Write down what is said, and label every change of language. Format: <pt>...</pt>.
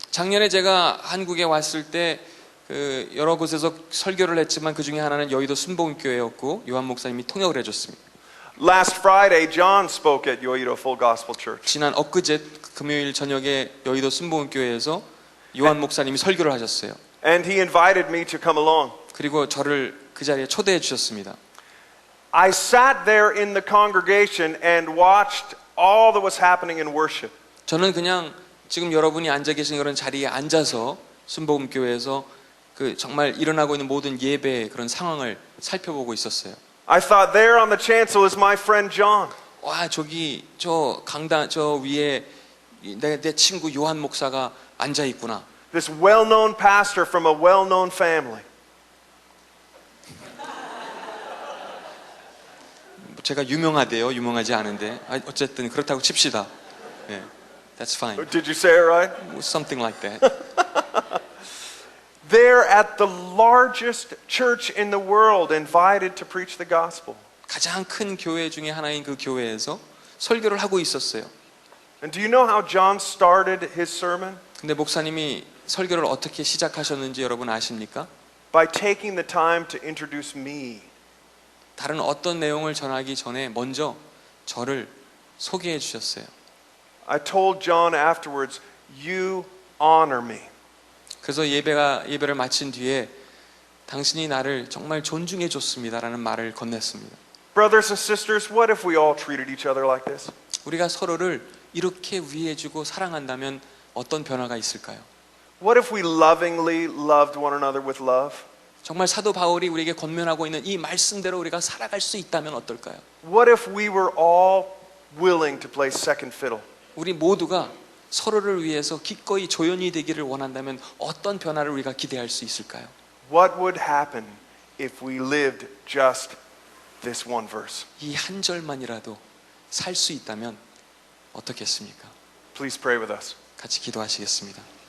<ko>작년에 제가 한국에 왔을 때 그 여러 곳에서 설교를 했지만 그 중에 하나는 여의도 순복음교회였고 요한 목사님이 통역을 해줬습니다.</ko> <en>Last Friday, John spoke at Yoido Full Gospel Church.</en> <ko>지난 엊그제 금요일 저녁에 여의도 순복음교회에서 요한 목사님이 설교를 하셨어요.</ko> <en>And he invited me to come along.</en> <ko>그리고 저를 그 자리에 초대해 주셨습니다.</ko> <en>I sat there in the congregation and watched all that was happening in worship.</en> <ko>저는 그냥 지금 여러분이 앉아 계신 그런 자리에 앉아서 순복음교회에서 그 정말 일어나고 있는 모든 예배의 그런 상황을 살펴보고 있었어요.</ko> <en>I thought there on the chancel is my friend John.</en> <ko>와 저기 저 강단 저 위에 내 친구 요한 목사가 앉아 있구나.</ko> <en>This well-known pastor from a well-known family.</en> <ko>제가 유명하대요. 유명하지 않은데 어쨌든 그렇다고 칩시다.</ko> <en>네, that's fine. Did you say it right? Something like that. They're at the largest church in the world, invited to preach the gospel.</en> <ko>가장 큰 교회 중에 하나인 그 교회에서 설교를 하고 있었어요.</ko> <en>And do you know how John started his sermon?</en> <ko>근데 목사님이 설교를 어떻게 시작하셨는지 여러분 아십니까?</ko> <en>By taking the time to introduce me.</en> <ko>다른 어떤 내용을 전하기 전에 먼저 저를 소개해 주셨어요.</ko> <en>I told John afterwards, you honor me.</en> <ko>그래서 예배를 마친 뒤에 당신이 나를 정말 존중해 줬습니다라는 말을 건넸습니다.</ko> <en>Brothers and sisters, what if we all treated each other like this?</en> <ko>우리가 서로를 이렇게 위해 주고 사랑한다면 어떤 변화가 있을까요?</ko> <en>What if we lovingly loved one another with love?</en> <ko>정말 사도 바울이 우리에게 권면하고 있는 이 말씀대로 우리가 살아갈 수 있다면 어떨까요?</ko> <en>What if we were all willing to play second fiddle?</en> <ko>우리 모두가 서로를 위해서 기꺼이 조연이 되기를 원한다면 어떤 변화를 우리가 기대할 수 있을까요?</ko> <en>What would happen if we lived just this one verse?</en> <ko>이 한 절만이라도 살 수 있다면 어떻겠습니까?</ko> <en>Please pray with us.</en> <ko>같이 기도하시겠습니다.</ko>